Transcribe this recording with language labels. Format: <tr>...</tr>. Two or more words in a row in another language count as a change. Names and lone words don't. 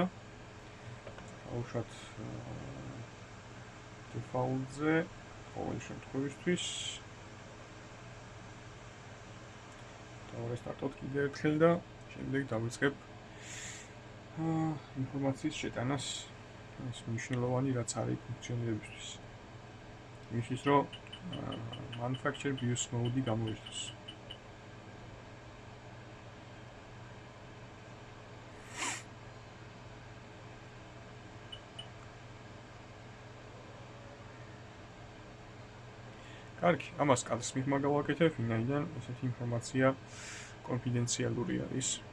<ka>აუშვათ default-ზე ყოველი შემთხვევისთვის. დავრესტარტოთ კიდევ ერთხელ და შემდეგ დავიწყებ ინფორმაციის შეტანას ეს მნიშვნელოვანი რაც არის ფუნქციონირებისთვის. იმისთვის რომ</ka> <en>manufacture BIOS mode-ი</en> <ka>გამოირჩიოს. კარგი, ამას კადრს მიღმა გავაკეთებ, ვინაიდან ესეთი ინფორმაცია კონფიდენციალური არის.</ka>